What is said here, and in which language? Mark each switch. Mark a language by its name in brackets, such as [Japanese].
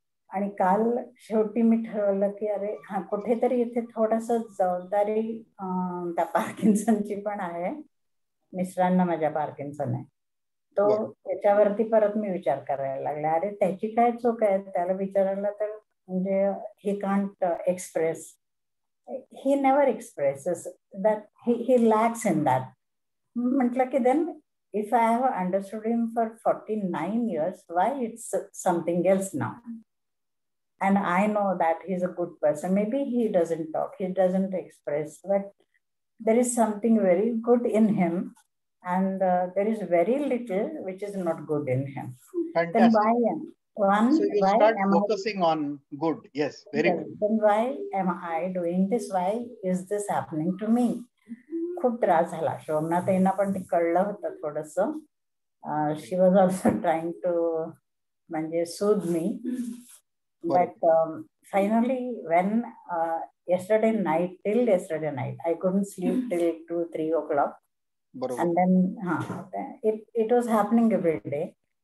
[Marathi] आणि काल शेवटी मी ठरवलं की अरे हा कुठेतरी इथे थोडस जबाबदारी त्या पार्किन्सनची पण आहे, मिस्टरांना माझ्या पार्किन्सन आहे, तो त्याच्यावरती परत मी विचार करायला लागला. अरे त्याची काय चूक आहे त्याला विचारायला, तर म्हणजे [English] He can't express, he never expresses that, he lacks in that. [Marathi] म्हटलं की [English] Then if I have understood him for 49 years, why it's something else now? And I know that he's a good person. Maybe he doesn't talk, he doesn't express, but there is something very good in him, and there is very little which is not good in him. Fantastic. Then why so you start focusing on good. Yes, very good. Then why am I doing this? Why is this happening to me? [Marathi] खूप त्रास झाला. शोभनाताईंना पण ते कळलं होतं थोडस. [English] she was also trying to [Marathi] म्हणजे [English] सूद मी, but finally when yesterday night I couldn't sleep till 2-3 o'clock. And then it was happening every day.